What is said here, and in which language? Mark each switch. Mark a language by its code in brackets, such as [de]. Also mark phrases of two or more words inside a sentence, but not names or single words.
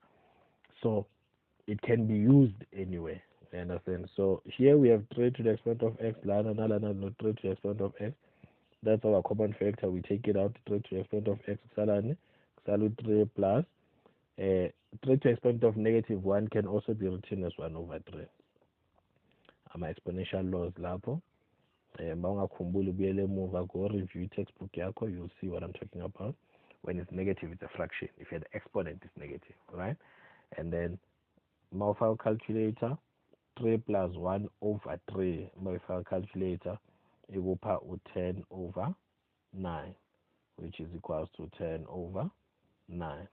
[en] So it can be used anywhere. You understand? So here we have 3 to the exponent of x, lana 3 to the exponent of x. That's our common factor. We take it out, 3 to the exponent of x, salad 3 plus 3 to the exponent of -1 can also be written as 1 over 3. [zu] Ama- [en] exponential laws [zu] lapho. Mawungakhumbuli ubuyele emuva [en] go review textbook yakho, you'll see what I'm talking about. When it's negative, it's a fraction. If the exponent is negative, right? And then mawufaka calculator, 3 plus 1 over 3, mawufaka calculator, ikupha 10 over 9, which is equals to 10 over 9.